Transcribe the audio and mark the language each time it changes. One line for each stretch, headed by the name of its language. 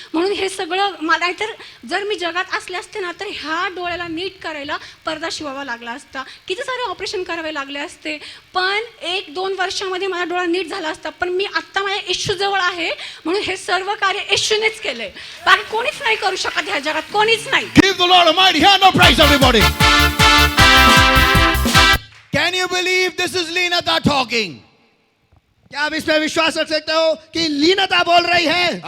Marathi: म्हणून हे सगळं मला, तर जर मी जगात असले असते ना तर ह्या डोळ्याला नीट करायला पडदा शिवावा लागला असता, किती सारे ऑपरेशन करावे लागले असते, पण 1-2 वर्षामध्ये माझा डोळा नीट झाला असता. पण मी आत्ता माझ्या येशूजवळ आहे, म्हणून हे सर्व कार्य येशूनेच केले. बाकी कोणीच नाही करू शकत ह्या जगात, कोणीच नाही.
English: Give the Lord a mighty hand of praise, everybody. Can you believe this is Leenata talking?
Hindi: क्या आप इसमें विश्वास रख सकते हो कि लीनता बोल रही है?